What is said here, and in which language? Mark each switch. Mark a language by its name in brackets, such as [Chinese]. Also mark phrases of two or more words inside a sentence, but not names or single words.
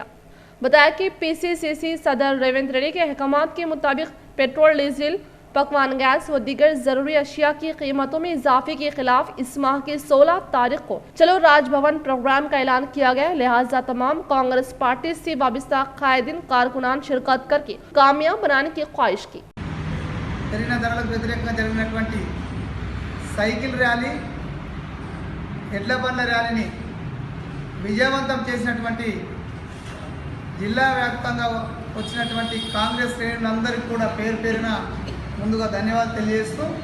[Urdu] بتایا کہ پی سی سی صدر ریونت ریڈی کے احکامات کے مطابق پیٹرول، ڈیزل، پکوان گیس و دیگر ضروری اشیاء کی قیمتوں میں اضافے کے خلاف اس ماہ کی 16 تاریخ کو چلو راج بھون پروگرام کا اعلان کیا گیا، لہٰذا تمام کانگریس پارٹی سے وابستہ قائدین کارکنان شرکت کر کے کامیاب بنانے کی خواہش کی۔ [English] cycle rally, [Telugu] ఎడ్ల బండ్ల ర్యాలీని విజయవంతం చేసినటువంటి జిల్లా వ్యాప్తంగా వచ్చినటువంటి కాంగ్రెస్ శ్రేణులందరికీ కూడా పేరు పేరున ముందుగా ధన్యవాదాలు తెలియజేస్తూ